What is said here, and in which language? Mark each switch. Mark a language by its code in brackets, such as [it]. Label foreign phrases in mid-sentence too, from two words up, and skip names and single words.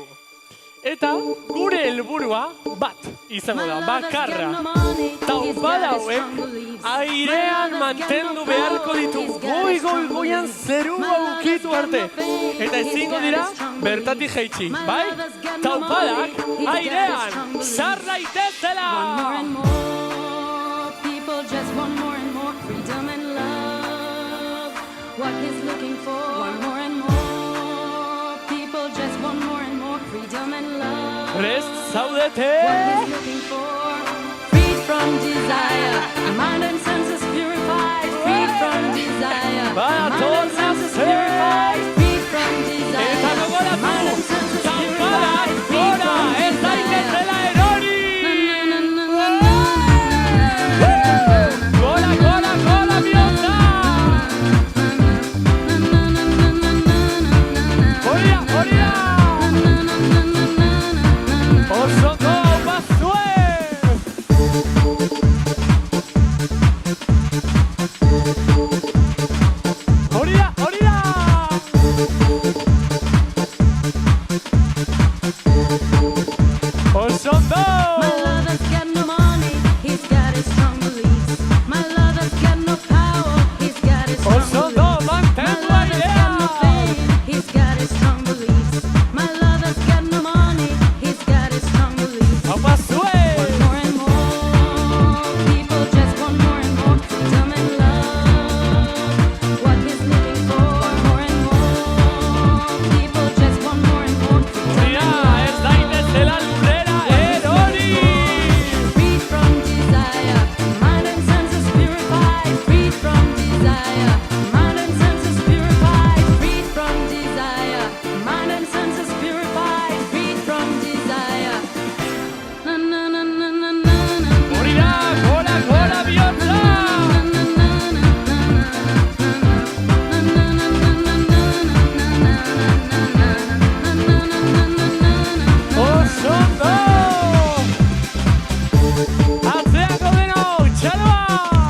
[eu] Eta gure helburua bat izango da, bakarra. Taupada hauek airean mantendu beharko ditu, goian zerua ukitu arte. Eta ezingo dira bertatik jaitsi, bai? Taupadak airean, sar daitezela! [en] What he's looking for, one more and more. People just want more and more freedom and love. [eu] Prest zaudete? [en] What he's looking for, freed from desire. Mind and senses purified, freed from desire. Mind and senses purified, freed from desire. [eu] Eta gogoratu, [en] Mind and senses [eu] taupadak [en] purified, freed [eu] gora, [en] from [eu] ez daitezela erori! Gora, gora, gora, bihotza! Horia! Oso ondo, bazue! Horia! Oso ondo! [en] My lover's got no money, he's got his strong beliefs. My lover's got no power, he's got his strong [eu] Oso [en] beliefs. [eu] ondo, [en] My [eu] mantendu [en] lover's got no [eu] airea! [en] fame, he's got his strong beliefs. My lover's got no money, he's got his strong beliefs. [eu] Hau bazue! [en] More and more, people just want more and more freedom and love. What he's looking for, more and more, people just want more and more freedom [eu] Horia, [en] and [eu] ez daitezela lurrera erori! [en] Freed from desire, mind and senses purified. Freed from desire, mind and senses purified. Freed from desire, mind and senses purified. Freed from desire. Na na na na na na na. [eu] Horia, gora, bihotza! Oso ondo! Atzeako denok, txaloa!